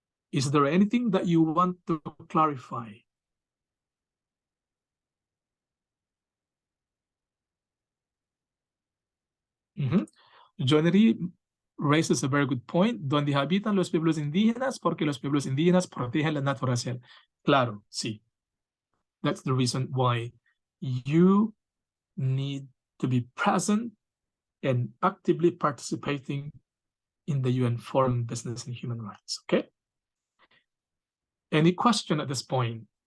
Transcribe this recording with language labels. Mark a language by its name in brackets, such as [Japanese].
[English] Is there anything that you want to clarify? Jonery raises a very good point. [Spanish] Donde habitan los pueblos indígenas, porque los pueblos indígenas protegen la naturaleza. Claro, sí. [English] That's the reason why you need to be present and actively participating in the UN Foreign Business and Human Rights, okay? Any question at this point?